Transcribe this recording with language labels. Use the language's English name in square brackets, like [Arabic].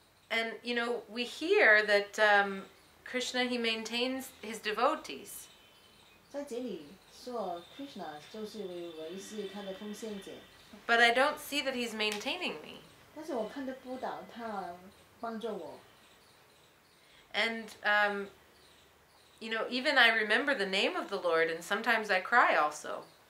[English] And you know, we hear that Krishna, he maintains his devotees. [Chinese] 在这里说 Krishna 就是维系他的奉献者， [English] But I don't see that he's maintaining me. [Chinese] 但是我看得不到他帮助我。 [English] And, you know, even I remember the name of the Lord and sometimes I cry also.